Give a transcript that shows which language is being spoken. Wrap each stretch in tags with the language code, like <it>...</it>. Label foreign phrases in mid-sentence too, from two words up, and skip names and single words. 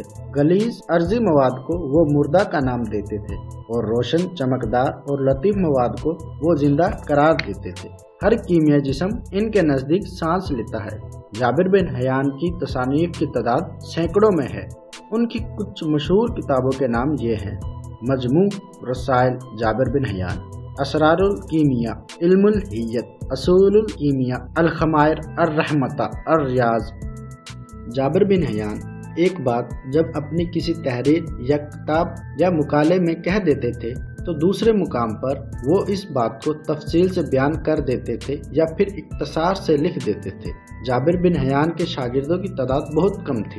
<ur>گلیظ ارضی مواد کو وہ مردہ کا نام دیتے تھے اور روشن، چمکدار اور لطیف مواد کو وہ زندہ قرار دیتے تھے. ہر کیمیا جسم ان کے نزدیک سانس لیتا ہے. جابر بن حیان کی تصانیف کی تعداد سیکڑوں میں ہے. ان کی کچھ مشہور کتابوں کے نام یہ ہیں: मजमू रसाइल जाबिर बिन हयान, असरारुल कीमिया, इल्मुल हियत, असूलुल कीमिया, अल खमायर, अर रहमता, अर रियाज। جابر بن حیان ایک بات جب اپنی کسی تحریر یا کتاب یا مقالے میں کہہ دیتے تھے تو دوسرے مقام پر وہ اس بات کو تفصیل سے بیان کر دیتے تھے یا پھر اختصار سے لکھ دیتے تھے. جابر بن حیان کے شاگردوں کی تعداد بہت کم تھی.</ur>